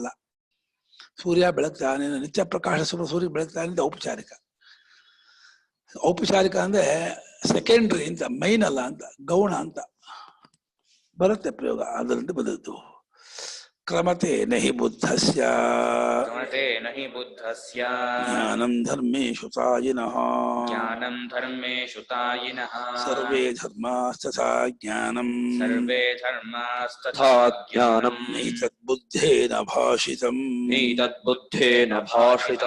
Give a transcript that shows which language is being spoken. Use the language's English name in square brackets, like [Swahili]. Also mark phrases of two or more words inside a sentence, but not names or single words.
[Kannada] ಸೂರ್ಯ ಬೆಳಗ್ತಾನೆ, ನಿತ್ಯ ಪ್ರಕಾಶ ಸೂರ್ಯ ಬೆಳಗ್ತಾನೆ ಅಂತ ಔಪಚಾರಿಕ. ಔಪಚಾರಿಕ ಅಂದ್ರೆ ಸೆಕೆಂಡ್ರಿ ಅಂತ, ಮೈನ್ ಅಲ್ಲ ಅಂತ, ಗೌಣ ಅಂತ ಬರುತ್ತೆ ಪ್ರಯೋಗ. ಅದರಿಂದ ಬಂದದ್ದು. [Sanskrit] ಕ್ರಮತೆ ನಹಿ ಬುದ್ಧಸ್ಯ ಕ್ರಮತೆ ನಹಿ ಬುದ್ಧಸ್ಯ ಜ್ಞಾನಂ ಧರ್ಮೇಷು ತಾಯಿನಃ. ಜ್ಞಾನಂ ಧರ್ಮೇಷು ತಾಯಿನಃ. ಸರ್ವೇ ಧರ್ಮಾಸ್ತಥಾ ಜ್ಞಾನಂ. ಸರ್ವೇ ಧರ್ಮಾಸ್ತಥಾ ಜ್ಞಾನಂ. ನೈತದ್ಬುದ್ಧೇನ ಭಾಷಿತಂ. ನೈತದ್ಬುದ್ಧೇನ ಭಾಷಿತಂ.